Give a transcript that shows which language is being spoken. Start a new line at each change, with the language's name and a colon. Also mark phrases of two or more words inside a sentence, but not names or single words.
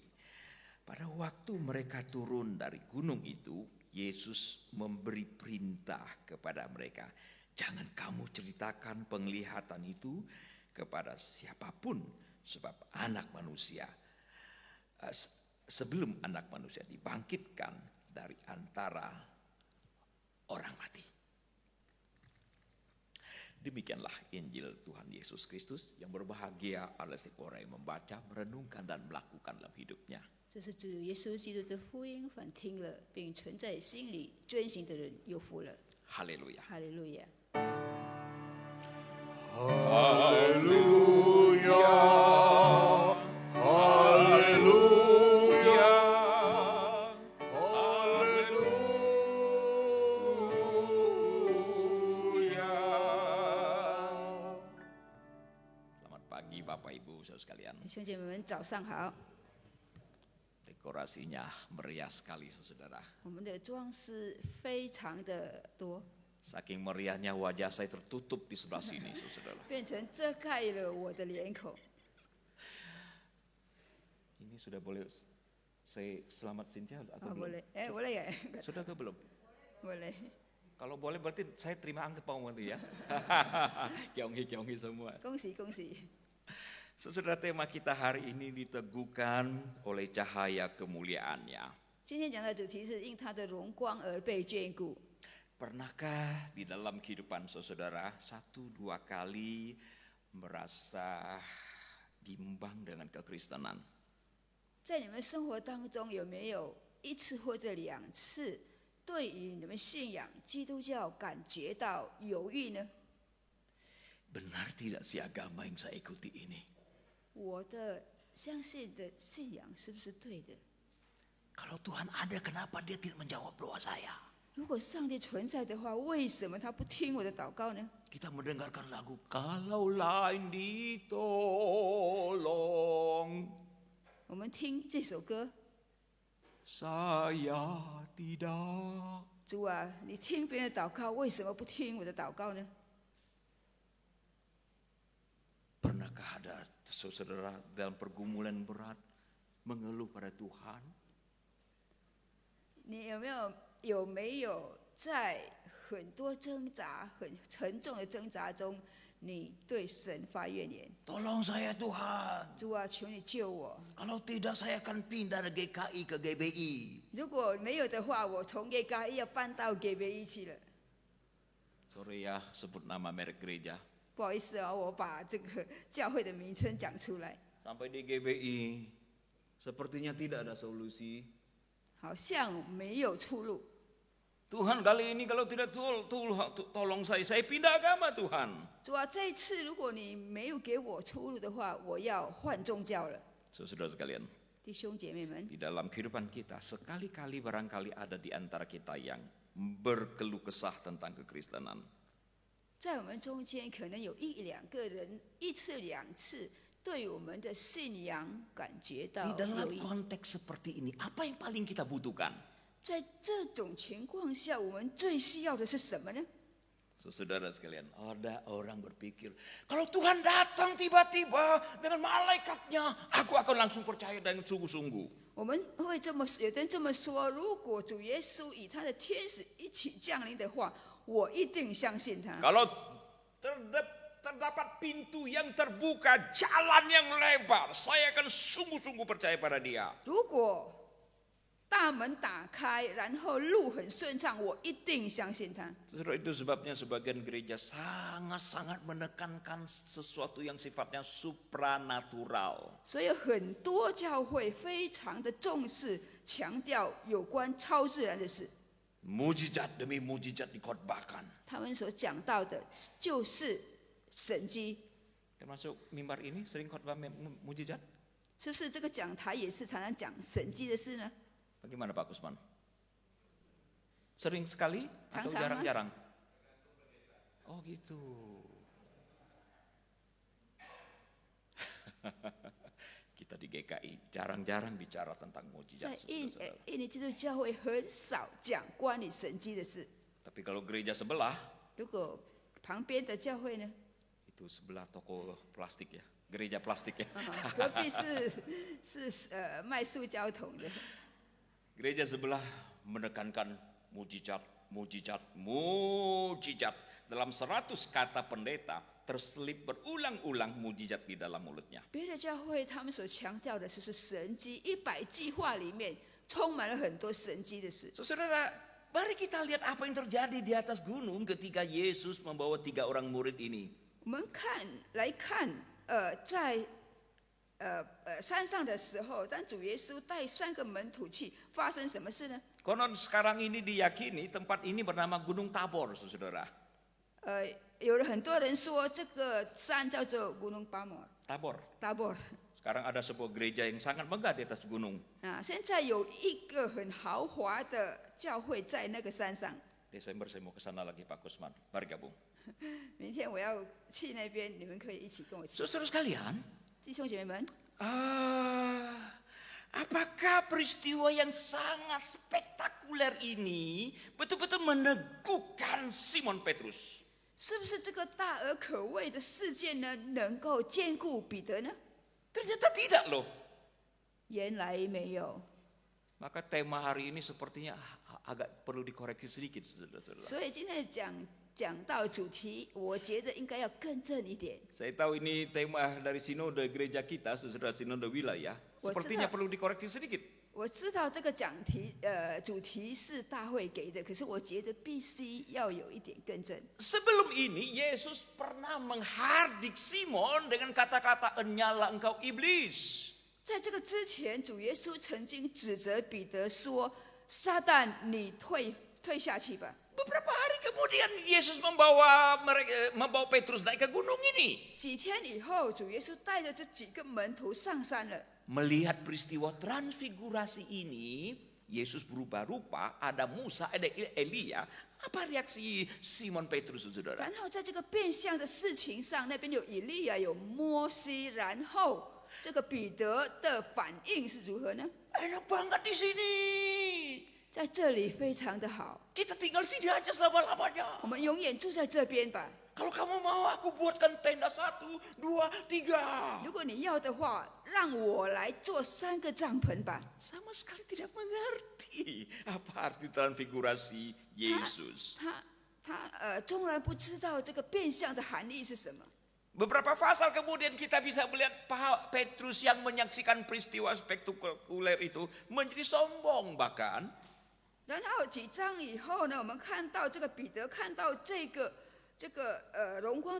Indonesian: Pada waktu mereka turun dari gunung itu, Yesus memberi perintah kepada mereka, "Jangan kamu ceritakan penglihatan itu kepada siapapun, sebab sebelum anak manusia dibangkitkan dari antara orang mati." Demikianlah Injil Tuhan Yesus Kristus, yang berbahagia adalah setiap orang yang membaca, merenungkan dan melakukan dalam hidupnya.
Chinese: 这是主耶稣基督的福音，凡听了并存在心里遵行的人有福了。
Indonesian: Haleluya.
Chinese: 哈利路亚。
Indonesian: Haleluya, haleluya, haleluya. Selamat pagi Bapak Ibu saudara sekalian.
Chinese: 弟兄姐妹们，早上好。
Indonesian: Dekorasinya meriah sekali saudara.
Chinese: 我们的装饰非常的多，
Indonesian: Saking meriahnya wajah saya tertutup di sebelah sini saudara.
Chinese: 变成遮盖了我的脸孔。
Indonesian: Ini sudah boleh saya selamat Cynthia atau belum? boleh, boleh ya? Sudah atau belum? boleh. Kalau boleh berarti saya terima angpau nanti ya. Kionghi semua.
Chinese: 恭喜恭喜！
Indonesian: Saudara, tema kita hari ini diteguhkan oleh cahaya kemuliaannya.
Chinese: 今天讲的主题是因他的荣光而被眷顾。
Indonesian: Pernahkah di dalam kehidupan saudara 1-2 kali merasa bimbang dengan kekristenan?
Chinese: 在你们生活当中，有没有1次或者2次对于你们信仰基督教感觉到犹豫呢？
Indonesian: Benar tidak si agama yang saya ikuti ini?
Chinese: 我的相信的信仰是不是对的？
Indonesian: Kalau Tuhan ada, kenapa dia tidak menjawab doa saya?
Chinese: 如果上帝存在的话，为什么他不听我的祷告呢？
Indonesian: Kita mendengarkan lagu "Kalau lain ditolong,
Chinese: 我们听这首歌，
Indonesian: saya tidak."
Chinese: 主啊，你听别人的祷告，为什么不听我的祷告呢？
Indonesian: Pernahkah ada saudara dalam pergumulan berat mengeluh pada Tuhan?
Chinese: 你有没有在很多挣扎、很沉重的挣扎中，你对神发怨言？
Indonesian: Tolong saya Tuhan.
Chinese: 主啊，求你救我！
Indonesian: Kalau tidak saya akan pindah dari GKI ke GBI.
Chinese: 如果没有的话，我从 GKI 要搬到 GBI 去了。
Indonesian: Sorry ya, sebut nama merek gereja.
Chinese: 不好意思啊，我把这个教会的名称讲出来。
Indonesian: Sampai di GBI, sepertinya tidak ada solusi.
Chinese: 好像没有出路。
Indonesian: Tuhan kali ini kalau tidak tolong saya pindah agama Tuhan.
Chinese: 主啊，这一次如果你没有给我出路的话，我要换宗教了。
Indonesian: Saudara sekalian,
Chinese: 弟兄姐妹们，
Indonesian: di dalam kehidupan kita sekali-kali barangkali ada di antara kita yang berkeluh kesah tentang kekristenan.
Chinese: 在我们中间可能有一两个人一次两次对我们的信仰感觉到
Indonesian: Di dalam
Chinese: 有意。
Indonesian: konteks seperti ini, apa yang paling kita butuhkan?
Chinese: 在这种情况下，我们最需要的是什么呢？
Indonesian: Saudara sekalian, ada orang berpikir, kalau Tuhan datang tiba-tiba dengan malaikatnya, aku akan langsung percaya dengan sungguh-sungguh.
Chinese: 我们会这么有的人这么说：如果主耶稣以他的天使一起降临的话，我一定相信他。
Indonesian: Kalau terdapat pintu yang terbuka, jalan yang lebar, saya akan sungguh-sungguh percaya pada dia.
Chinese: 如果大门打开，然后路很顺畅，我一定相信他。
Indonesian: Saudara, itu sebabnya sebagian gereja sangat-sangat menekankan sesuatu yang sifatnya supranatural.
Chinese: 所以很多教会非常的重视，强调有关超自然的事。
Indonesian: Mujizat demi mujizat dikhotbahkan.
Chinese: 他们所讲到的就是神迹，
Indonesian: Termasuk mimbar ini sering khotbah mujizat.
Chinese: 是不是？这个讲台也是常常讲神迹的事呢？
Indonesian: Bagaimana Pak Kusman? Sering sekali atau Jarang-jarang. jarang-jarang? Oh gitu. Kita di GKI jarang-jarang bicara tentang
Chinese: 在
Indonesian: mujizat.
Chinese: 印尼基督教会很少讲关于神迹的事。
Indonesian: Tapi kalau gereja sebelah,
Chinese: 如果旁边的教会呢？
Indonesian: itu sebelah toko plastik ya, gereja plastik ya.
Chinese: 隔壁是卖塑胶桶的。
Indonesian: Gereja sebelah menekankan mujizat, mujizat, mujizat. Dalam 100 kata pendeta terselip berulang-ulang mujizat di dalam mulutnya.
Chinese: 别的教会他们所强调的就是神迹，100句话里面充满了很多神迹的事。
Indonesian: Saudara, mari kita lihat apa yang terjadi di atas gunung ketika Yesus membawa 3 orang murid ini.
Chinese: 我们来看，在山上的时候，当主耶稣带3个门徒去，发生什么事呢？
Indonesian: Konon sekarang ini diyakini tempat ini bernama Gunung Tabor, saudara.
Chinese: 有很多人说这个山叫做 Gunung Tabor。
Indonesian: Sekarang ada sebuah gereja yang sangat megah di atas gunung.
Chinese: 现在有一个很豪华的教会在那个山上。
Indonesian: Desember saya mau ke sana lagi Pak Kusman. Mari gabung.
Chinese: 明天我要去那边，你们可以一起跟我去。
Indonesian: Saudara sekalian,
Chinese: 弟兄姐妹们，
Indonesian: apakah peristiwa yang sangat spektakuler ini betul-betul meneguhkan Simon Petrus?
Chinese: 是不是这个大而可畏的事件呢，能够兼顾彼得呢？
Indonesian: Ternyata tidak loh.
Chinese: 原来没有。
Indonesian: Maka tema hari ini sepertinya agak perlu dikoreksi sedikit, saudara-saudara.
Chinese: 所以今天讲到主题，我觉得应该要更正一点。
Indonesian: Saya tahu ini tema dari sinode gereja kita, saudara sinode wilayah. Sepertinya perlu dikoreksi sedikit.
Chinese: 我知道这个主题是大会给的，可是我觉得必须要有一点更正。
Indonesian: Sebelum ini Yesus pernah menghardik Simon dengan kata-kata enyala engkau iblis.
Chinese: 在这个之前，主耶稣曾经指责彼得说：“撒旦，你退下去吧。”
Indonesian: Beberapa hari kemudian Yesus membawa Petrus naik ke gunung ini.
Chinese: 几天以后，主耶稣带着这几个门徒上山了。
Indonesian: Melihat peristiwa transfigurasi ini, Yesus berubah rupa, ada Musa, ada Elia. Apa reaksi Simon Petrus, saudara?
Chinese: 然后在这个变相的事情上，那边有以利亚，有摩西，然后这个彼得的反应是如何呢？
Indonesian: Enak banget di sini.
Chinese: 在这里非常的好，
Indonesian: Kita tinggal sini aja selama-lamanya.
Chinese: 我们永远住在这边吧。
Indonesian: Kalau kamu mau, aku buatkan tenda 1, 2, 3.
Chinese: 如果你要的话，让我来做3个帐篷吧。
Indonesian: Sama sekali tidak mengerti apa arti transfigurasi Yesus.
Chinese: 他纵然不知道这个变相的含义是什么。
Indonesian: Beberapa pasal kemudian kita bisa melihat Petrus yang menyaksikan peristiwa spektakuler itu menjadi sombong bahkan.
Chinese: 然后几章以后呢，我们看到这个彼得看到这个荣光的时候，他变成了骄傲。